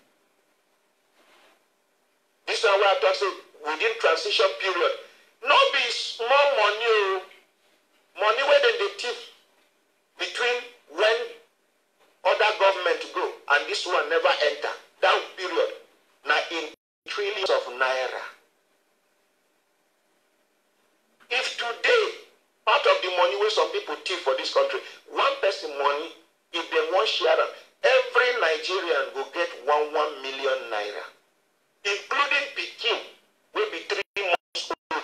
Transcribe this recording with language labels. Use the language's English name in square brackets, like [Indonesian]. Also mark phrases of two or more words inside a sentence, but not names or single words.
[Nigerian Pidgin] This one where I talk so within transition period, no be small money, money where then they thief between when other government go and this one never enter. That period, now in trillions of naira. If today, part of the money where some people thief for this country, one person money, if they want share them, every Nigerian will get 1 million naira, including Pekin, will be 3 months old.